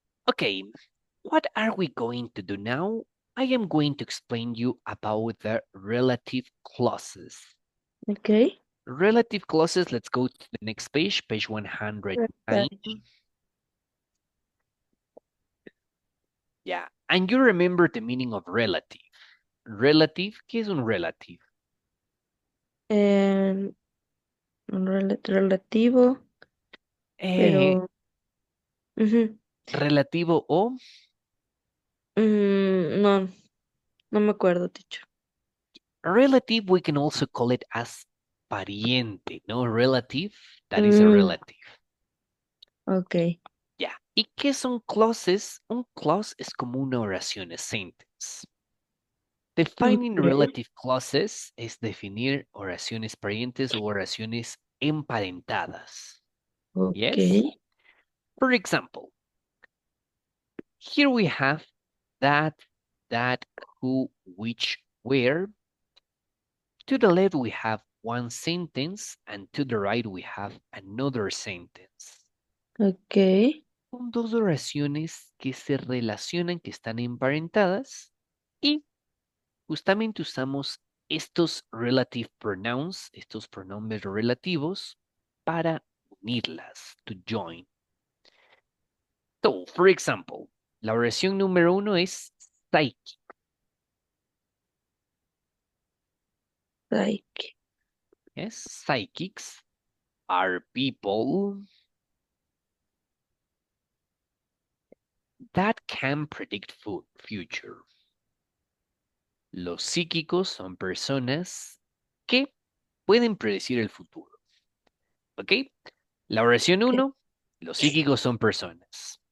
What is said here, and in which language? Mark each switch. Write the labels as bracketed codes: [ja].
[en] Okay, what are we going to do now? I am going to explain you about the relative clauses. Okay. Relative clauses, let's go to the next page, page 109. Research. Yeah, and you remember the meaning of relative. [es] Relative, ¿qué es un relative? And relativo, Eh, pero ujú. relativo o No, no me acuerdo, teacher. [en] relative, we can also call it as [es] pariente, no? [en] Relative, that is a Mm, relative. ok. [es] Ya. ¿Y qué son clauses? Un clause es como una oración, [en] a sentence. Defining Ok. [es] relative clauses es definir oraciones parientes o oraciones emparentadas. [en] Ok. Yes? For example, here we have that, who, which, where. To the left we have one sentence and to the right we have another sentence. Ok. [es] Son dos oraciones que se relacionan, que están emparentadas y justamente usamos estos relative pronouns, estos pronombres relativos, para unirlas, [en] to join. So, for example, [es] la oración número uno es psychic. [en] Like. Yes, psychics are people that can predict future. [es] Los psíquicos son personas que pueden predecir el futuro. ¿Ok? La oración [en] Okay. [es] uno, los psíquicos son personas.